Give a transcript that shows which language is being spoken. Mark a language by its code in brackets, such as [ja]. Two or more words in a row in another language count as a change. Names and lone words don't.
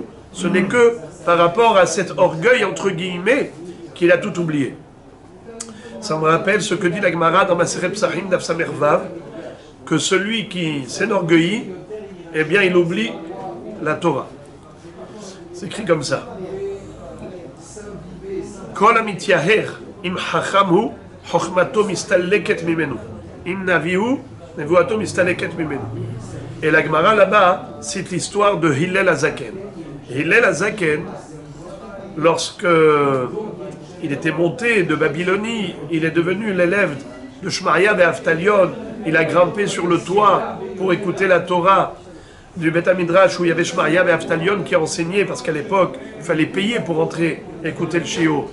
[fr] Ce n'est que par rapport à cet orgueil, entre guillemets, qu'il a tout oublié. Ça me rappelle ce que dit la Gemara dans [he] מסכת פסחים דף סמך וו, [fr] que celui qui s'enorgueillit, eh bien il oublie la Torah. C'est écrit comme ça. [he] כל המתיהר אם חכם הוא חכמתו מסתלקת ממנו. אם נביא הוא נבואתו מסתלקת ממנו. [fr] Et la Gemara là-bas cite l'histoire de Hillel Hazaken. Hillel Hazaken, lorsque il était monté de Babylonie, il est devenu l'élève de Shmaria et Aftalion, il a grimpé sur le toit pour écouter la Torah du Beth Midrash où il y avait Shmaria et Aftalion qui enseignaient, parce qu'à l'époque, il fallait payer pour entrer écouter le shiur.